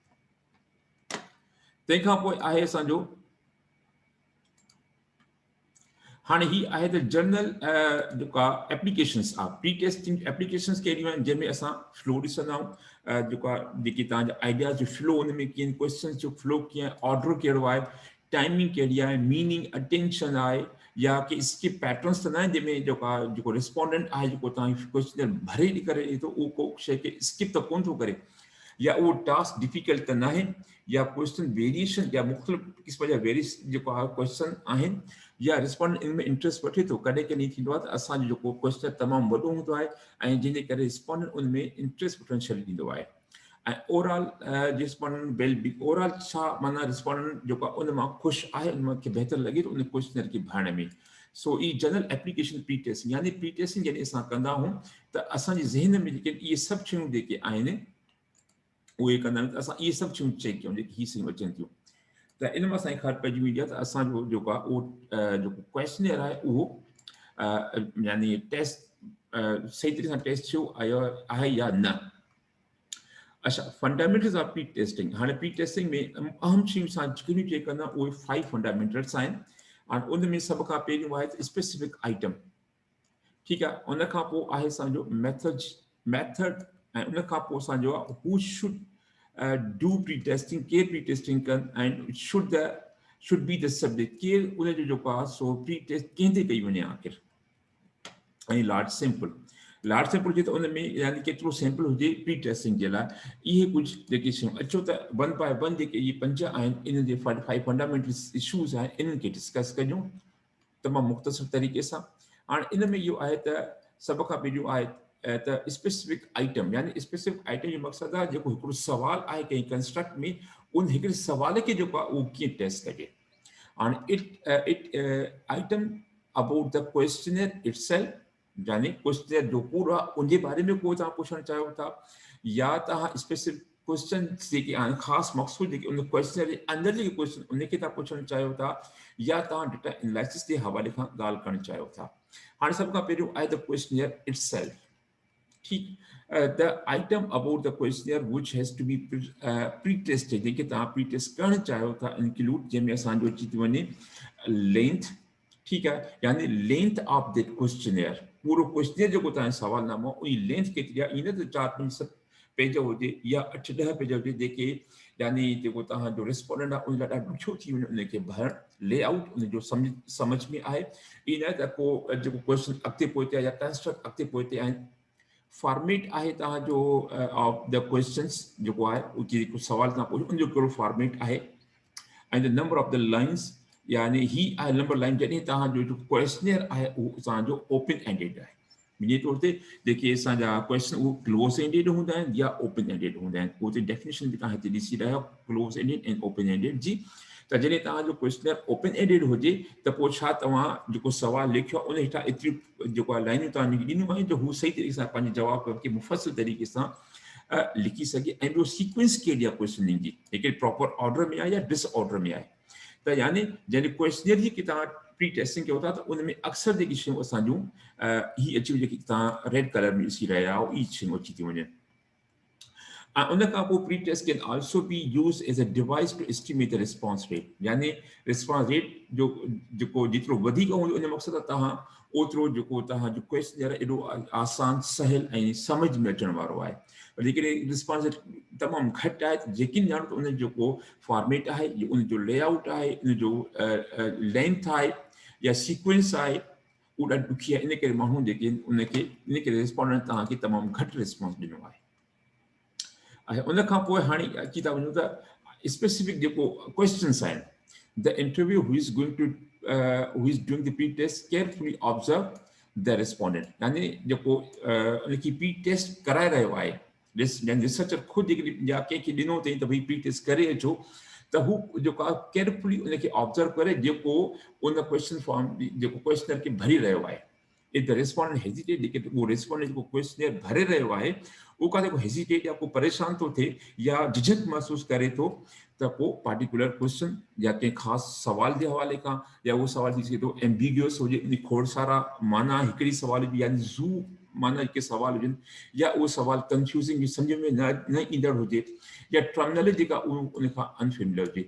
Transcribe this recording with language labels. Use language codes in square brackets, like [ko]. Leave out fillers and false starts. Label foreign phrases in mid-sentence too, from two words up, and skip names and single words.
[sd] तंहिंखां पोइ आहे असांजो हाणे ही आहे त जनरल जेका एप्लीकेशन्स आहे [en] pre testing applications [sd] कहिड़ियूं आहिनि जंहिंमें असां फ्लो ॾिसंदा आहियूं जेका जेके तव्हांजा आइडियाज़ जो फ्लो उन में कीअं क्वेश्चन जो फ्लो कीअं ऑर्डर कहिड़ो आहे टाइमिंग कहिड़ी आहे [en] meaning attention [sd] आहे या कि [en] skip patterns [sd] त न आहिनि जंहिंमें जेको रिस्पोंडेंट आहे जेको तव्हांजी क्वेश्चन भरे करे ॾिए थो उहो को शइ खे स्किप त कोन थो करे या उहो [en] task difficult [sd] त न आहे या [en] question variation [sd] या मुख़्तलिफ़ क़िस्म जा वेरिएस जेको आहे क्वेश्चन आहिनि या रिस्पोंडेंट इन में इंट्रस्ट वठे थो कॾहिं कॾहिं थींदो आहे त असांजो जेको क्वेश्चन तमामु वॾो हूंदो आहे ऐं जंहिंजे करे रिस्पोंडेंट उन में इंट्रस्ट वठणु छॾे ॾींदो आहे। ऐं [en] overall respondent well be overall [sd] छा माना रिस्पोंडेंट जेको आहे उन मां ख़ुशि आहे उन खे बहितरु लॻे थो उन क्वेश्चन खे भरण में। सो ई [en] general application pre testing [sd] यानी [en] pre testing [sd] जॾहिं असां कंदा आहियूं त असांजे ज़हन में जेके इहे सभु शयूं जेके आहिनि उहे कंदा आहियूं त असां इहे सभु शयूं चेक कयूं जेके हीअ शयूं अचनि थियूं त इन मां असांखे ख़बर पइजी वेंदी आहे त असांजो जेको आहे उहो जेको क्वेश्चनर आहे उहो यानी टेस्ट सही तरह सां टेस्ट थियो आहे या न। अच्छा [en] fundamentals of pre testing [sd] हाणे [en] pre testing [sd] में अहम शयूं असां जेकियूं चेक कंदा उहे 5 फंडामेंटल्स आहिनि ऐं उन में सभ खां पहिरियों आहे त [en] specific item. [sd] ठीकु आहे उन खां पोइ आहे असांजो मेथड ऐं उन खां पोइ असांजो आहे [en] who should do pre testing [sd] केरु [en] pre testing [sd] कनि ऐं [en] should be the subject [sd] केरु उनजो जेको आहे सो [en] pre test [sd] कंहिं ते कई वञे आख़िर ऐं [en] large sample [sd] हुजे त उन में यानी केतिरो सैंपल हुजे [en] pre testing [sd] जे लाइ इहे कुझु जेके शयूं अचो त [en] 1 by 1 [sd] जेके इहे 5 आहिनि इन जे 5 [en] fundamental issues [sd] आहिनि इन्हनि खे डिस्कस कयूं तमामु मुख़्तसिर तरीक़े सां। हाणे इन में इहो आहे त सभ खां पहिरियों आहे त [en] specific item [sd] यानी [en] specific item [sd] जो मक़सदु आहे जेको हिकिड़ो सुवालु आहे कंहिं कंस्ट्रक्ट में उन हिकिड़े सुवाल खे जेको आहे उहो कीअं टेस्ट कजे। हाणे [en] it item about the questioner itself [sd] यानी क्वेश्चन जो पूरा उनके बारे में को तव्हां पुछणु चाहियो था या तव्हां [en] specific question [sd] जेके आहिनि ख़ासि मक़सूद जेके उन क्वेश्चन जे अंदरि जेके क्वेश्चन उनखे तव्हां पुछणु चाहियो था या तव्हां [en] data analysis [sd] जे हवाले खां ॻाल्हि करणु चाहियो था। हाणे सभ खां पहिरियों आहे [en] the questionnaire itself. [sd] ठीक, [en] the item about the questionnaire which has to be pre-tested जेके तव्हां pre-test करणु चाहियो था include जंहिंमें असांजो अची थी वञे length। [hi] ठीक है, [en] यानी लेंथ ऑफ दैट क्वेश्चनियर, [sd] पूरो क्वेश्चनियर जो तव्हांजो सवालनामो उन लेंथ केतिरी आहे, ईअं न त 4-5 पेज हुजे या 8-10 पेज हुजे जेके यानी जेको तव्हांजो रिस्पोंडेंट आहे उन लाइ ॾाढो ॾुखियो थी वञे उनखे भरणु, लेआउट उनजो सम्झ में आहे, ईअं न त पोइ जेको क्वेश्चन अॻिते पोइ ते आहे या कंस्ट्रक्ट अॻिते पोइ ते आहिनि। फॉर्मेट आहे तव्हांजो [en] of the questions [sd] जेको आहे जेको सवाल तव्हां पुछो उनजो कहिड़ो फॉर्मेट आहे, ऐं [en] the number of the lines, [sd] यानी ही आहे [en] number line [sd] जॾहिं तव्हांजो जो क्वेश्चनियर आहे उहो तव्हांजो [en] open ended [sd] आहे। ॿिए तौर ते जेके असांजा क्वेश्चन उहो [en] close ended [sd] हूंदा आहिनि या [en] open ended [sd] हूंदा आहिनि, उहो डेफिनेशन बि तव्हां हिते ॾिसी रहिया आहियो [en] close ended [sd] ऐं [en] open ended [sd] जी। त जॾहिं तव्हांजो क्वेश्चनियर [en] open ended [sd] हुजे त पोइ छा तव्हां जेको सवाल लिखियो आहे उन हेठां एतिरियूं जेको आहे लाइनूं तव्हां ॾिनियूं आहिनि जो हू सही तरीक़े सां पंहिंजे जवाब खे मुफ़सिल तरीक़े सां लिखी सघे, ऐं ॿियो सीक्वेंस कहिड़ी आहे क्वेश्चनिंग जी, हिकिड़े [en] proper order [sd] में आहे या डिसऑर्डर में आहे। त यानी जॾहिं क्वेश्चनियर जी की तव्हां [en] pre testing [sd] कयो था त उन में अक्सर जेकी शयूं असांजूं ही अची जेकी तव्हां [en] red color [sd] में ॾिसी रहिया आहियो ई शयूं अची थी वञनि। ऐं उन खां पोइ [en] pre test can also be use as a device to estimate the response rate, [sd] यानी [en] response rate [sd] जो जेको जेतिरो वधीक हूंदो उन मक़सदु तव्हां ओतिरो जेको तव्हांजो क्वेश्चनियर एॾो आसान सहिल ऐं सम्झ में अचण वारो आहे। पर जेकॾहिं [en] response rate [sd] तमामु घटि आहे त यकीन ॼाणो त उन जेको फॉर्मेट आहे, उनजो लेआउट आहे, उनजो लेंथ आहे या सीक्वेंस आहे, उहो ॾाढी ॾुखी आहे। इन करे माण्हू जेके उनखे इन करे रिस्पॉन्डेंट तव्हांखे तमामु घटि रिस्पॉन्स ॾिनो आहे। ऐं उन खां पोइ हाणे अची था वञूं त स्पेसिफिक जेको क्वेश्चन्स आहिनि, [en] the interview who is going to who is doing the pre test carefully observe the respondent, [sd] यानी जेको उनखे [en] pre test [sd] कराए रहियो आहे, रिसर्चर ख़ुदि जेकॾहिं या कंहिंखे ॾिनो अथई त भई [en] pre test [sd] करे अचो त हू जेको आहे केयरफुली उनखे ऑब्ज़र्व करे जेको उन [en] question form [sd] जेको क्वेश्चनर खे भरी रहियो आहे। [en] if the respondent hesitate, [sd] जेके उहो रिस्पोंडेंट जेको क्वेश्चनियर भरे रहियो आहे उहो काथे को हेजिटेट या को परेशान थो थिए या झिझक महसूसु करे थो त पोइ [en] particular question [sd] या कंहिं ख़ासि सवाल जे हवाले खां या उहो सवाल थी सघे थो एम्बिग्यूअस हुजे, उन खोड़ सारा माना हिकिड़ी सवाल जी यानी ज़ू माना जेके सवाल हुजनि, या उहो सवाल कंफ्यूज़िंग सम्झ में न ईंदड़ हुजे, या टर्मिनोलॉजी जेका उहो उन खां अनफेमिलियर हुजे।